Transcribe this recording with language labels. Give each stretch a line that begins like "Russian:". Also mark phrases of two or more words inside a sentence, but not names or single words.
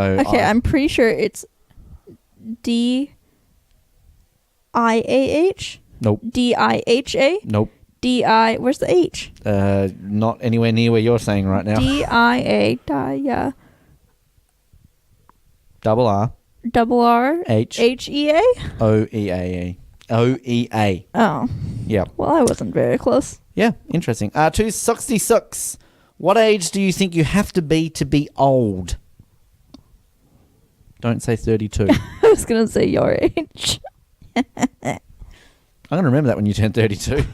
English: Okay, I'm pretty sure it's D-I-A-H? Nope. D-I-H-A? Nope. D-I... Where's the H? Not anywhere near where you're saying right now. D-I-A... yeah. Double R. Double R? H. H-E-A? O-E-A-E. O-E-A. Oh. Yeah. Well, I wasn't very close. Yeah, interesting. 266. What age do you think you have to be old? Don't say 32. I was going to say your age. I'm going to remember that when you turn 32.